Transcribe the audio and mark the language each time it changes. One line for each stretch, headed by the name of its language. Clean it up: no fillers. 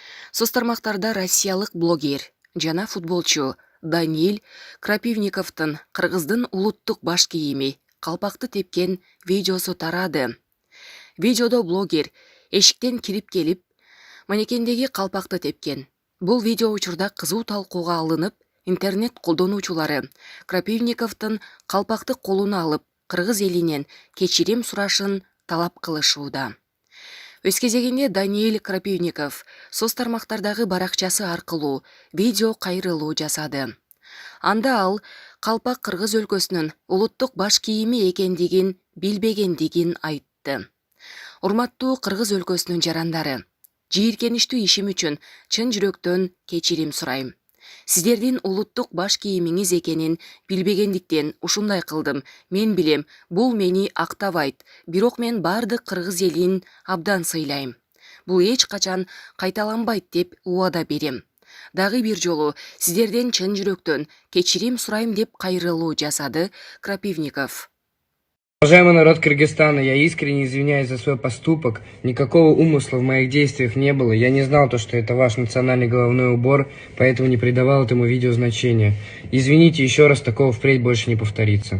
Kyrgyz: Соц тармақтарда россиялық блогер жана футболчу Даниил Крапивниковтың қырғыздың улуттук баш кийими қалпақты тепкен видеосу тарады. Видеодо блогер эшиктен кирип келип, манекендеги қалпақты тепкен. Бул видео учурда кызуу талкууга алынып, интернет колдонуучулары Крапивниковтың қалпақты колуна алып, кыргыз элинен кечирим сурашын талап кылышууда. Өз кезегинде Даниил Крапивников соц тармактардагы баракчасы аркылуу видео кайрылуу жасады. Анда ал калпак кыргыз өлкөсүнүн улуттук баш кийими экендигин билбегендигин айтты. Урматтуу кыргыз өлкөсүнүн жарандары, жийиркеничтүү ишим үчүн чын жүрөктөн кечирим сурайм. Сиздердин улуттук баш кийимиңиз экенин билбегендиктен ушундай кылдым. Мен билем, бул мени актабайт, бирок мен бардык кыргыз элин абдан сыйлайм. Бул эч качан кайталанбайт деп убада берем. Дагы бир жолу сиздерден чын жүрөктөн кечирим сурайм деп кайрылуу жасады Крапивников.
Russian: Уважаемый народ Кыргызстана, я искренне извиняюсь за свой поступок. Никакого умысла в моих действиях не было. Я не знал, что это ваш национальный головной убор, поэтому не придавал этому видео значения. Извините еще раз, такого впредь больше не повторится.